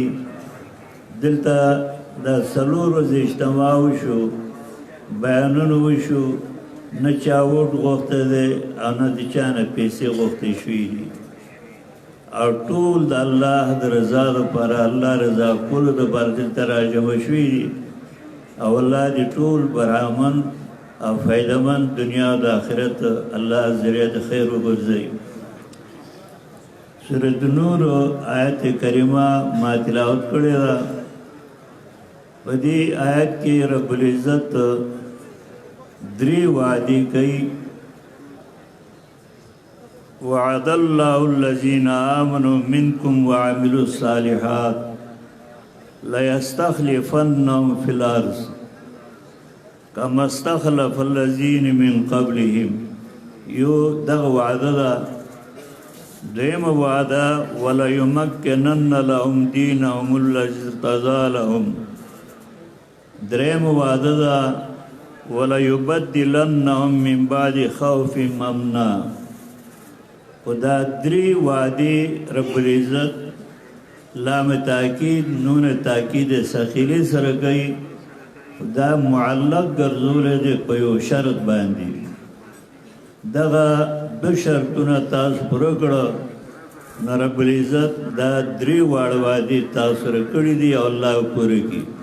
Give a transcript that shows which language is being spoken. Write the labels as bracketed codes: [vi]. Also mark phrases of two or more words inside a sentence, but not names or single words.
[ps] دلته د څلور ورځې اجتماع وشو، بیانونه وشو، نه چا ووټ غوښتی دی او نه د چا نه پیسې غوښتې شوي دي او ټول د الله د رضا لپاره الله رضا کولو دپاره دلته راجمع شوي دي او الله دې ټول برحمند او فایدهمند دنیا او د آخرت الله ذریعه د خیر وګرځوي. سورة نور آیت کریمه ما تلاوت کړې ده. په دې آیت کې [ar] رب العزت [ps] درې وعدې کوي. [ar] وعد الله الذين آمنوا منكم وعملوا الصالحات ليستخلفنهم في الأرض كما استخلف الذين من قبلهم. [ps] یو دغه وعده ده. دیم وعده [ar] وليمكنن لهم دينهم الذي ارتضى لهم. [ps] دریم وعده ده [ar] وَلَيُبَدِّلَنَّهُم مِّن بَعْدِ خَوْفِهِمْ أَمْنًا. [ps] خو دا درې وعدې [ar] رب العزت [ps] لام تاکید نون تاکید ثقیلې سره کوي، دا معلق ګرځولی دی په یو شرط باندې. دغه دو شرطونه تاسو پوره کړه نو [ar] رب العزت [ps] دا درې واړه وعدې تاسو سره کړي دي او الله پوره کړي.